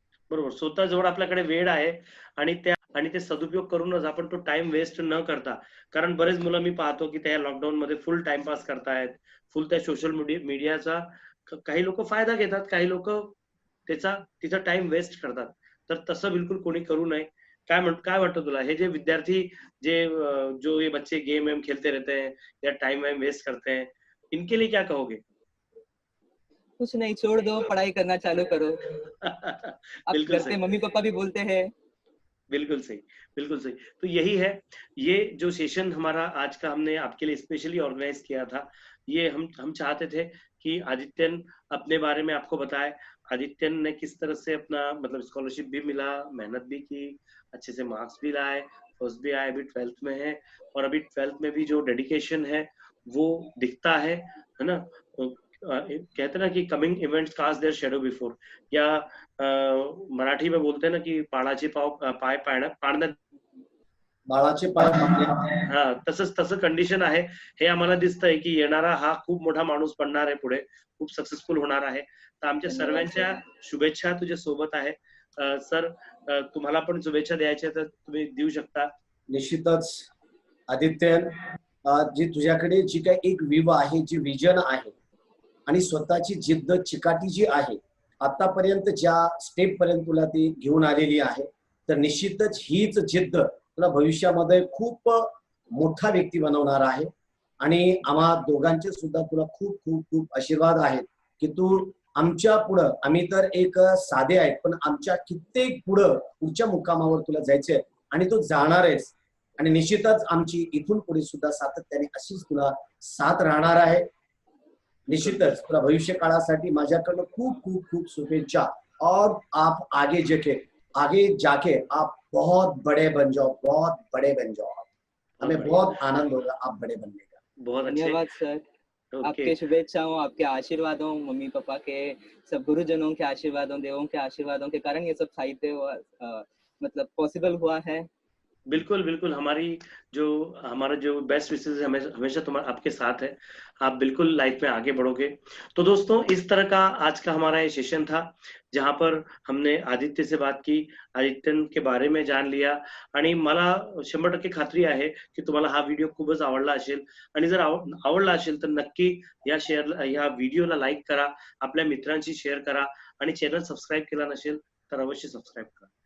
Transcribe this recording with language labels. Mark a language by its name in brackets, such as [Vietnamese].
[Marathi] बरोबर, स्वतः जवळ आपल्याकडे वेळ आहे, आणि त्या आणि ते सदुपयोग करूनच आपण तो टाइम वेस्ट न करता, कारण बरेच मुलं मी पाहतो की त्या लॉकडाऊन मध्ये फुल टाइमपास करतायत, फुल त्या सोशल मीडियाचा काही लोक फायदा घेतात, काही लोक तिचा टाइम वेस्ट करतात. तर तसं बिलकुल कोणी करू नये. काय वाटतं तुला, हे जे विद्यार्थी [Hindi] जो ये बच्चे गेम वेम खेलते रहते हैं या टाइम वाइम वेस्ट करते हैं, इनके लिए क्या कहोगे? कुछ नहीं, छोड़ दो, पढ़ाई करना चालू करो। अब बिल्कुल घर पे सही, मम्मी पापा भी बोलते हैं। बिल्कुल सही, बिल्कुल सही। तो यही है, ये जो सेशन हमारा आज का हमने आपके लिए स्पेशली ऑर्गेनाइज किया था, ये हम चाहते थे कि आदित्यन अपने बारे में आपको बताए। आदित्यन ने किस तरह से अपना मतलब स्कॉलरशिप भी मिला, मेहनत भी की, अच्छे से मार्क्स भी लाए, फर्स्ट भी आए, अभी 12th में है, और अभी 12th में भी जो डेडिकेशन है वो दिखता है ना? कहते हैं ना कि [English] coming events cast their shadow before, [Hindi] या मराठी में बोलते हैं ना की [Marathi] पाळाचे पाय पाळण्यात, बाळाचे पाय हा तसं कंडिशन आहे. हे आम्हाला दिसतंय की येणारा हा खूप मोठा माणूस बनणार आहे, पुढे खूप सक्सेसफुल होणार आहे. तर आमच्या सर्वांच्या शुभेच्छा तुझ्या सोबत आहे. सर, तुम्हाला पण शुभेच्छा द्यायच्या तर तुम्ही देऊ शकता. निश्चितच आदित्यन, जी तुझ्याकडे जी काही एक आहे, जी विजन आहे आणि स्वतःची जिद्द चिकाटी जी आहे, आतापर्यंत ज्या स्टेप पर्यंत तुला ती घेऊन आलेली आहे, तर निश्चितच हीच जिद्द तुला भविष्यामध्ये खूप मोठा व्यक्ती बनवणार आहे. आणि आम्हा दोघांचे सुद्धा तुला खूप खूप खूप आशीर्वाद आहेत की तू आमच्या पुढं, आम्ही तर एक साधे आहेत, पण आमच्या कित्येक पुढच्या मुक्कामावर तुला जायचंय आणि तू जाणार आहेस. आणि निश्चितच आमची इथून पुढे सुद्धा सातत्याने अशीच तुला साथ राहणार आहे. निश्चितच तुला भविष्य काळासाठी माझ्याकडनं खूप खूप खूप शुभेच्छा. [Hindi] और आप आगे जाके आप बहुत बड़े बन जाओ, बहुत बड़े बन जाओ. हमें बहुत आनंद होगा आप बड़े बनने का. बहुत अच्छे. धन्यवाद सर, आपके शुभेच्छाओं, आपके आशीर्वादों, मम्मी पापा के, सब गुरुजनों के आशीर्वादों, देवों के आशीर्वादों के कारण ये सब साहित्य मतलब पॉसिबल हुआ है. बिल्कुल बिल्कुल, हमारा जो बेस्ट विशेस हमेशा तुम्हारा आपके साथ है. आप बिल्कुल लाइफ में आगे बढ़ोगे. तो दोस्तों, इस तरह का आज का हमारा ये सेशन था, जहां पर हमने आदित्य से बात की, आदित्यन के बारे में जान लिया. [Marathi] आणि मला 100% खात्री आहे की तुम्हाला हा व्हिडिओ खूपच आवडला असेल. आणि जर आवडला असेल तर नक्की या व्हिडिओला लाईक करा, आपल्या मित्रांशी शेअर करा, आणि चॅनल सबस्क्राईब केला नसेल तर अवश्य सबस्क्राईब करा.